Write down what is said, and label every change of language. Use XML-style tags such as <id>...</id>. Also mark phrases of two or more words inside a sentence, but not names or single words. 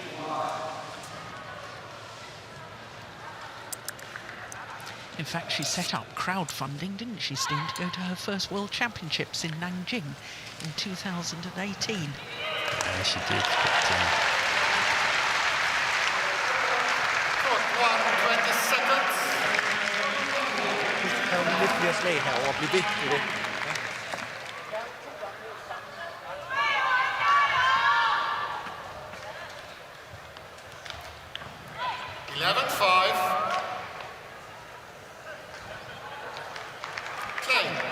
<en>In fact, she set up crowdfunding, didn't she, Steen, to go to her first World Championships in Nanjing in 2018. Yeah, she did. Court 20 seconds.</en> <da>Der er jo lidt flere slag herovre. Bliv ved med det. 11-5.</da> <en>Play.</en>